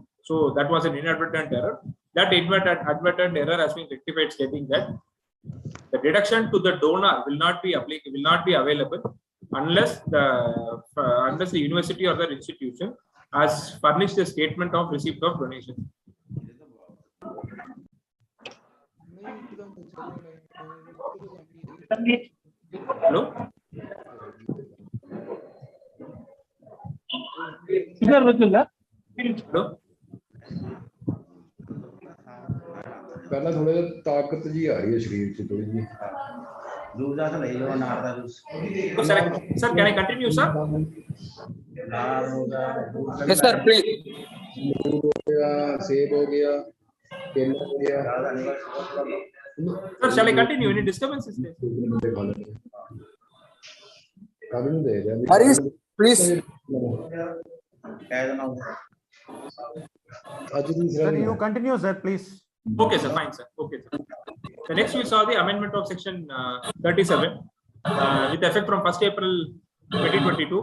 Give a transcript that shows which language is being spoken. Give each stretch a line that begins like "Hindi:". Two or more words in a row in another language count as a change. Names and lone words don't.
English: So that was an inadvertent error. That inadvertent error has been rectified, stating that the deduction to the donor will not be applicable, will not be available unless the university or the institution has furnished a statement of receipt of donation. Hello? Hello?
Punjabi: ਪਹਿਲਾਂ ਥੋੜਾ ਜਿਹਾ ਤਾਕਤ ਜੀ ਆ ਰਹੀ ਹੈ ਸਰੀਰ 'ਚ ਥੋੜੀ ਜੀ
English: Sir, can I continue, sir? Yes, sir, please.
Hindi: सेब हो गया केला हो गया
English: Sir, shall I continue? Any disturbances there? Harish, please. Sir, you continue, sir, please. Okay, sir, fine, sir. Okay, sir. The next we saw the amendment of section 37 with effect from 1st April 2022.